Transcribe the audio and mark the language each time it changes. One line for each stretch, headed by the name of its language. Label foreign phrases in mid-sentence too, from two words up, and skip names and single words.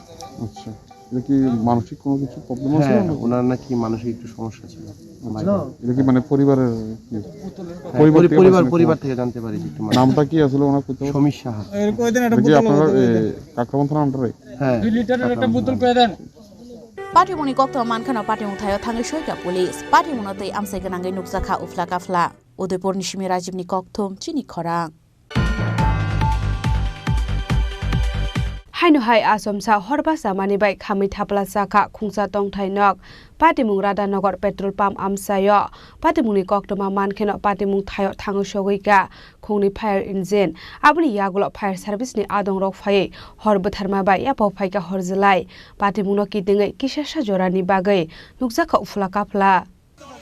Bangla: আচ্ছা, এটা কি মানসিক কোনো কিছু প্রবলেম আছে? হ্যাঁ, ওনার নাকি মানসিক একটু সমস্যা ছিল। এটা কি মানে পরিবারের? পরিবার থেকে জানতে পারি। নামটা কি আসলে ওনার? সমীর সাহা। আপনারা কাকরাবন থানার আন্ডারে? হ্যাঁ।
Kok Borok: पाटिमुंनि कक्तमा मानखानाव पाटिमुं थायो थाङै सयका पुलिस पाटिमुंनोतै आमसाय गनाङै नुकजाखा उफ्ला काफ्ला उदयपुरनि सिमी राजीवनि कक्थुम चिनी खरां हाइनो हाइ आसमसा हरबा सामानि बाइ खामै थाप्ला साखा खुंसा तंथाइनक पाटिमुं राधानगर पेट्रोल पाम्प आमसायो पाटिमुंनि कक्तमा मानखेनो पाटिमुं थायो थाङो सगैका खुंनि फायर इन्जिन आबुनि यागुलो फायर सार्भिसनि आदं रक फायै हर बोथारमा बाइ यापौ फाइका हरजलाय पाटिमुंनो किदिङै किसासा जरानि बागै नुकजाखा उफला काफला